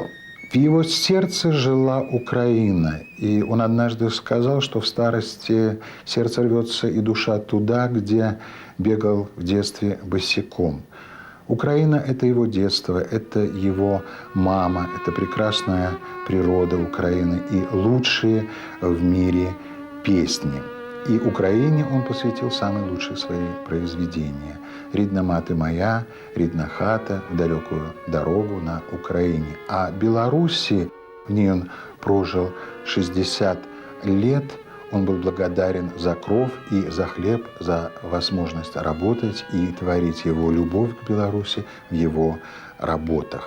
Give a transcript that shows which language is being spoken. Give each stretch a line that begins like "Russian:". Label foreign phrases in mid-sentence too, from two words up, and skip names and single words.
Russian: В его сердце жила Украина, и он однажды сказал, что в старости сердце рвется и душа туда, где бегал в детстве босиком. Украина – это его детство, это его мама, это прекрасная природа Украины и лучшие в мире песни. И Украине он посвятил самые лучшие свои произведения. «Рідна мати моя», «Рідна хата», «В далекую дорогу» на Украине. А Беларуси, в ней он прожил 60 лет, он был благодарен за кров и за хлеб, за возможность работать и творить его любовь к Беларуси в его работах.